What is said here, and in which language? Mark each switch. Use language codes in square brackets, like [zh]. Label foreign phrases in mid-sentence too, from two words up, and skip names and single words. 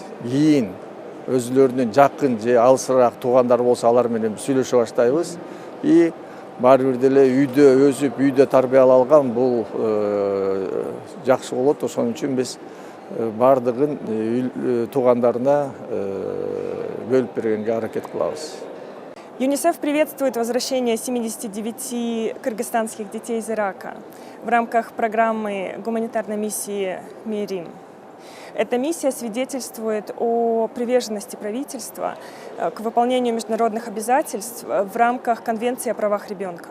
[ky] Кийин өзүлөрүнүн жакын же алысыраак туугандар болсо алар менен сүйлөшө баштайбыз. И баары бир деле үйдө өсүп, үйдө тарбиялап алган бул жакшы болот. Ошон үчүн биз бардыгын туугандарына бөлүп бергенге аракет кылабыз. [ru] ЮНИСЕФ приветствует возвращение 79 кыргызстанских детей из Ирака в рамках программы гуманитарной миссии Мээрим. Эта миссия свидетельствует о приверженности правительства к выполнению международных обязательств в рамках Конвенции о правах ребенка.